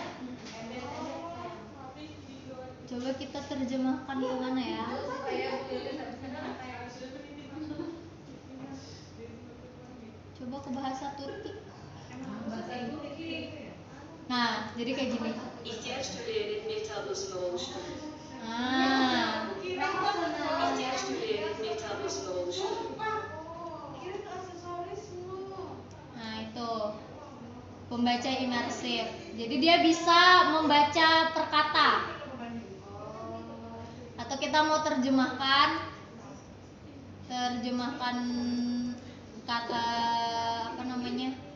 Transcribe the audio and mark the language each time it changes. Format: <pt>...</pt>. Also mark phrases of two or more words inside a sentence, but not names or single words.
<id>Coba kita terjemahkan ke mana ya? Coba ke bahasa Turki. Nah, jadi kayak gini.</id> <tr>İhtiyaç türlerinin bir tablosunu oluştur. İhtiyaç türlerinin bir tablosunu oluştur.</tr> <id>Nah, itu pembaca imersif. Jadi dia bisa membaca per kata. Atau kita mau terjemahkan kata apa namanya?</id>